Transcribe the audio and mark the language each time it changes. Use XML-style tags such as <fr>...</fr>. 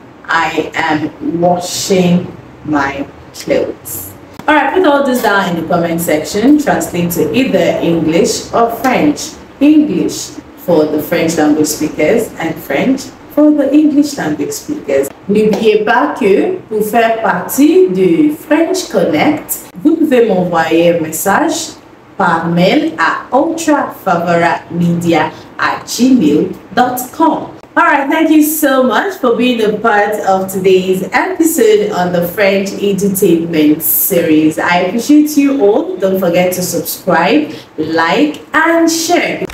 <en>I am washing my clothes. Alright, put all this down in the comment section. Translate to either English or French. English for the French language speakers and French for the English language speakers.</en> <fr>N'oubliez pas que pour faire partie du French Connect, vous pouvez m'envoyer un message par mail à ultravavoramedia@gmail.com.</fr> <en>Alright, thank you so much for being a part of today's episode on the French Edutainment series. I appreciate you all. Don't forget to subscribe, like, and share.</en>